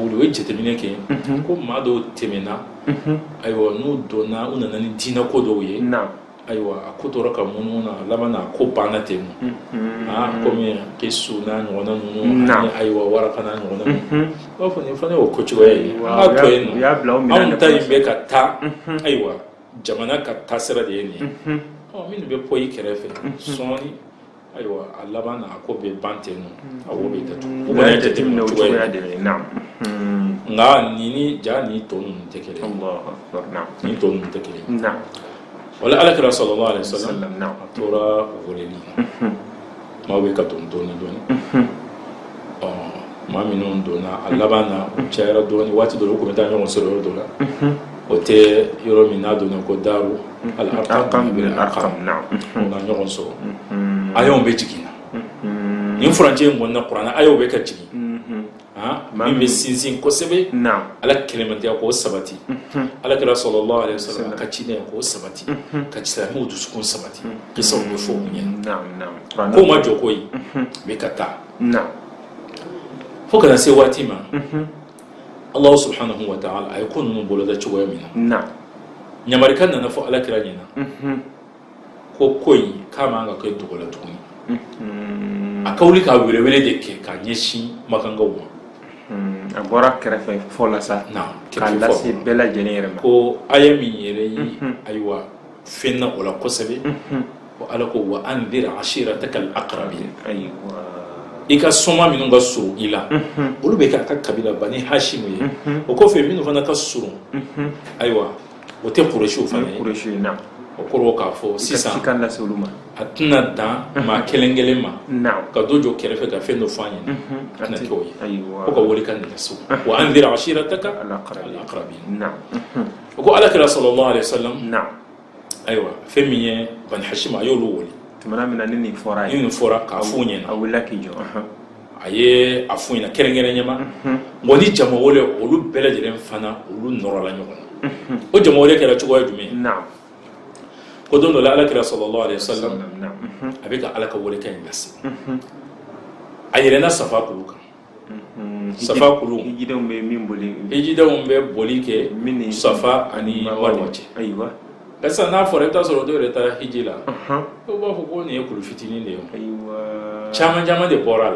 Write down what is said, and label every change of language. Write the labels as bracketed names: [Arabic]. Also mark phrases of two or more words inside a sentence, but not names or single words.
[Bambara] wuli o ye jateminɛ kɛ ko maa dɔw tɛmɛna ayiwa n'u donna u nana ni diinɛ ko dɔw ye ayiwa a ko tora ka munumunu na laban na ko banna ten komi Kisu n'a ɲɔgɔnna ninnu ani ayiwa Waraka n'a ɲɔgɔnna ninnu b'a fɔ nin fana y'o ko cogoya ye an ka to yen nɔ anw ta in bɛ ka taa ayiwa jamana ka taasira de ye nin ye minnu bɛ pɔ i kɛrɛfɛ sɔɔni ayiwa a laban na a ko bɛ ban ten nɔ a wo bɛ datugu u bɛna jateminɛ o cogoya de la nka ni tɔ ninnu tɛ kelen ni tɔ ninnu tɛ kelen wala alakira [Arabic] صلى الله عليه وسلم [Bambara] a tora weleli maaw bɛ ka don dɔɔni maa minnu donna a laban na u cayara dɔɔni waati dɔ la u kun bɛ taa ɲɔgɔn sɔrɔ yɔrɔ dɔ la o tɛ yɔrɔ min n'a donna ko Daaru al-Arqam u na ɲɔgɔn sɔrɔ ayanw bɛ jigin na nin furancɛ in kɔnɔna kuranna ayanw bɛ ka jigin min bɛ sinsin kosɛbɛ ala kɛlɛmantɛya k'o sabati alakira [Arabic] صلى الله عليه وسلم [Bambara] ka ciinɛ k'o sabati ka silamɛw dusukun sabati kisaw bɛ fɔ u ɲɛna ko ma jɔ ko ye bɛ ka taa fo kana se waati ma [Arabic] الله سبحانه وتعالى [Bambara] a ye ko ninnu boloda cogoya min na ɲamarika nana fɔ alakira ɲɛna ko in k'a man ka kɛ dogo la tuguni a ka wuli k'a welewele de kɛ k'a ɲɛsin makankaw ma a bɔra kɛrɛfɛ fɔ la sa k'a lase bɛɛ lajɛlen yɛrɛ ma ko aya min yɛrɛ ye ayiwa fɛn na o la kosɛbɛ ko ala ko [Arabic] وأنذر عشيرتك الأقربين [Bambara] i ka sɔma minnu ka surun i la olu bɛ k'a ka kabila Bani Hashim ye o kɔfɛ minnu fana ka surun ayiwa o tɛ Kurɛšiw fana ye o kɔrɔ k'a fɔ sisan a tɛna dan maa kelen kelen ma ka dɔ jɔ kɛrɛfɛ ka fɛn dɔ fɔ an ɲɛna a tɛna kɛ o ye ko ka wuli ka nɛgɛso [Arabic] وأنذر عشيرتك الأقربين [Bambara] o ko alakira [Arabic] صلى الله عليه وسلم [Bambara] ayiwa fɛn min ye Bani Hashim a y'olu wele tumana min na ni nin fɔra k'a f'u ɲɛna a wulila k'i jɔ a ye a f'u ɲɛna kɛrɛnkɛrɛnnyaama wa ni jama wele olu bɛɛ lajɛlen fana olu nɔrɔla ɲɔgɔn na o jama wele kɛra cogoya jumɛn ko don dɔ la alakira [Arabic] صلى الله عليه وسلم [Bambara] a bɛ ka ala ka welekan in lase a yɛlɛnna Safa kulu kan Safa kulu hijidenw bɛ min boli hijidenw bɛ boli kɛ Safa ani Marwa cɛ kasa n'a fɔra i bɛ taa sɔrɔ dɔw yɛrɛ taara hiji la dɔw b'a fɔ ko nin ye kulu fitinin de ye caman caman de bɔra